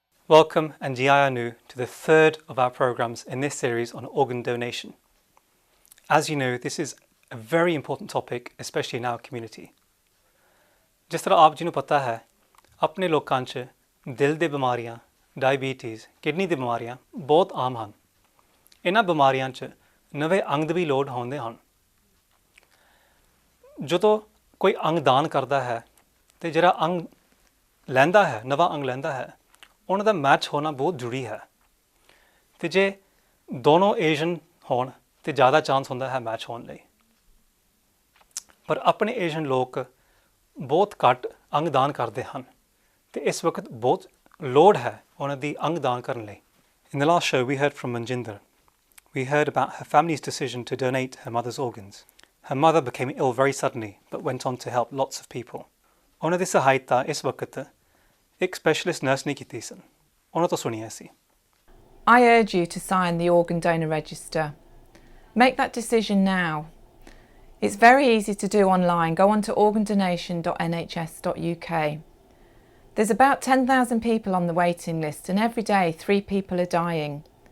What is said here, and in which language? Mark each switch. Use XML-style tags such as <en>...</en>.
<en>Welcome and</en> <pa>ji aaya nu</pa> <en>to the third of our programs in this series on organ donation. As you know, this is a very important topic, especially in our community.</en> <pa>ਜਿਸ ਤਰ੍ਹਾਂ ਆਪ ਜੀ ਨੂੰ ਪਤਾ ਹੈ, ਆਪਣੇ ਲੋਕਾਂ 'ਚ ਦਿਲ ਦੀ ਬਿਮਾਰੀਆਂ, ਡਾਇਬੀਟੀਜ਼, ਕਿਡਨੀ ਦੀ ਬਿਮਾਰੀਆਂ ਬਹੁਤ ਆਮ ਹਨ। ਇਹਨਾਂ ਬਿਮਾਰੀਆਂ 'ਚ ਨਵੇਂ ਅੰਗ ਦੀ ਵੀ ਲੋੜ ਹੁੰਦੇ ਹਨ। ਜਦੋਂ ਕੋਈ ਅੰਗ ਦਾਨ ਕਰਦਾ ਹੈ ਅਤੇ ਜਿਹੜਾ ਅੰਗ ਲੈਂਦਾ ਹੈ, ਨਵਾਂ ਅੰਗ ਲੈਂਦਾ ਹੈ, ਉਹਨਾਂ ਦਾ ਮੈਚ ਹੋਣਾ ਬਹੁਤ ਜ਼ਰੂਰੀ ਹੈ। ਅਤੇ ਜੇ ਦੋਨੋਂ ਏਸ਼ੀਅਨ ਹੋਣ ਤਾਂ ਜ਼ਿਆਦਾ ਚਾਂਸ ਹੁੰਦਾ ਹੈ ਮੈਚ ਹੋਣ ਲਈ। ਪਰ ਆਪਣੇ ਏਸ਼ੀਅਨ ਲੋਕ ਬਹੁਤ ਘੱਟ ਅੰਗ ਦਾਨ ਕਰਦੇ ਹਨ ਅਤੇ ਇਸ ਵਕਤ ਬਹੁਤ ਲੋੜ ਹੈ ਉਹਨਾਂ ਦੀ ਅੰਗ ਦਾਨ ਕਰਨ ਲਈ।</pa> <en>In the last show we heard from Manjinder. We heard about her family's decision to donate her mother's organs. Her mother became ill very suddenly but went on to help lots of people.</en> <pa>ਉਹਨਾਂ ਦੀ ਸਹਾਇਤਾ ਇਸ ਵਕਤ ਇੱਕ specialist nurse ਨੇ ਕੀਤੀ ਸਨ। ਉਹਨਾਂ ਤੋਂ ਸੁਣੀਏ ਅਸੀਂ।</pa> <en>I urge you to sign the organ donor register. Make that decision now. It's very easy to do online. Go on to organdonation.nhs.uk. There's about 10,000 people on the waiting list and every day 3 people are dying.</en>